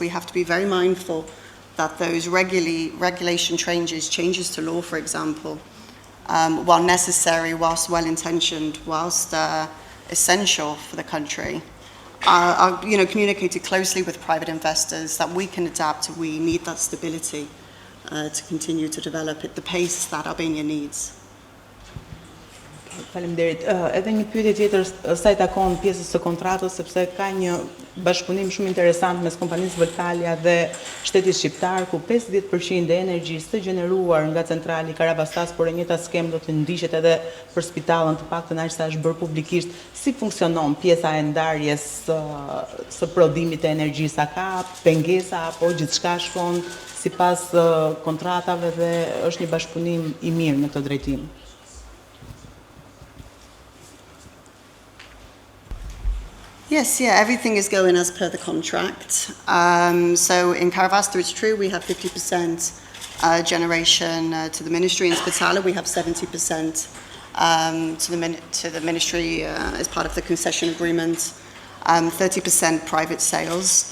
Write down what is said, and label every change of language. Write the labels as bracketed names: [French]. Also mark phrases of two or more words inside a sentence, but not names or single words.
[English] We have to be very mindful that those regulation changes to law, for example, while necessary, whilst well-intentioned, whilst essential for the country, are communicated closely with private investors, that we can adapt. We need that stability to continue to develop at the pace that Albania needs. [Albanian] Faleminderit. Edhe një pyetje tjetër sa i takon pjesës së kontratës, sepse ka një bashkëpunim shumë interesant mes kompanisë Voltalia dhe shtetit shqiptar, ku 50% e energjisë të gjeneruar nga centrali Karavastas, por e njëjta skemë do të ndiqet edhe për Spitalën, të paktën aq sa është bërë publikisht. Si funksionon pjesa e ndarjes së prodhimit të energjisë? A ka pengesa apo gjithçka shkon sipas kontratave dhe është një bashkëpunim i mirë në këtë drejtim? [English] Yes, everything is going as per the contract. So in Karavasta, it's true, we have 50% generation to the ministry. In Spitala, we have 70% to the ministry as part of the concession agreement, 30% private sales.